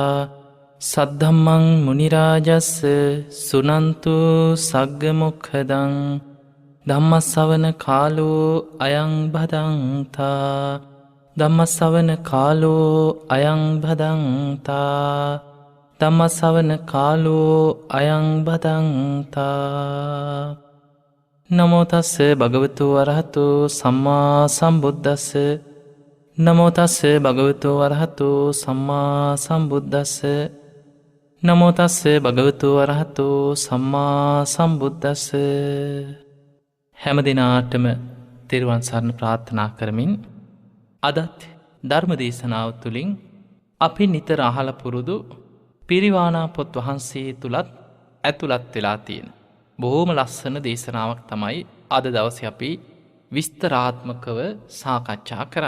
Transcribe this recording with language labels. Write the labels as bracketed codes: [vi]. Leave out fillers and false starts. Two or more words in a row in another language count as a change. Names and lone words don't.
[pi] සද්ධම්මං මුනිරාජස්ස සුනන්තු සග්ග මොක්ඛදං ධම්මස්සවන කාලෝ අයං භදංතා ධම්මස්සවන කාලෝ අයං භදංතා ධම්මස්සවන කාලෝ අයං භදංතා. නමෝ තස්ස භගවතු වරහතු සම්මා සම්බුද්දස්ස නමෝ තස්ස භගවතු වරහතු සම්මා සම්බුද්දස්ස නමෝ තස්ස භගවතු වරහතු සම්මා සම්බුද්දස්ස. [si] හැම දිනාටම තෙරුවන් සරණ ප්‍රාර්ථනා කරමින් අදත් ධර්ම දේශනාව තුළින් අපි නිතර අහල පුරුදු පිරිවානා පොත් වහන්සේ තුළත් ඇතුළත් වෙලා තියෙන බොහෝම ලස්සන දේශනාවක් තමයි අද දවසේ අපි විස්තරාත්මකව සාකච්ඡා කරන්න.